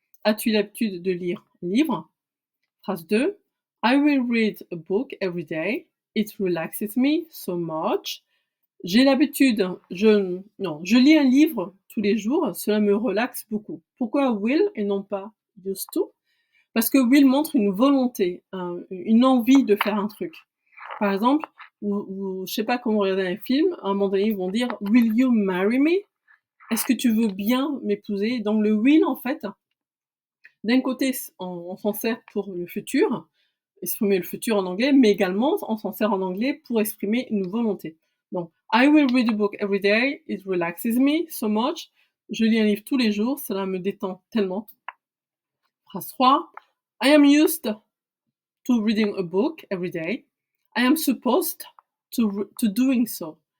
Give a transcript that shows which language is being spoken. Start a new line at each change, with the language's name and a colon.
French: As-tu l'habitude de lire un livre? Phrase 2.
English: I will read a book every day. It relaxes me so much.
French: J'ai l'habitude, je lis un livre tous les jours, cela me relaxe beaucoup. Pourquoi will et non pas used to? Parce que will montre une volonté, une envie de faire un truc. Par exemple, je sais pas, quand vous regardez un film, à un moment donné, ils vont dire «
English: Will you marry me ?»
French: Est-ce que tu veux bien m'épouser? Donc le will, en fait, d'un côté, on s'en sert pour le futur, exprimer le futur en anglais, mais également, on s'en sert en anglais pour exprimer une volonté. Donc,
English: I will read a book every day, it relaxes me so much.
French: Je lis un livre tous les jours, cela me détend tellement. Phrase 3.
English: I am used to reading a book every day. I am supposed to doing so.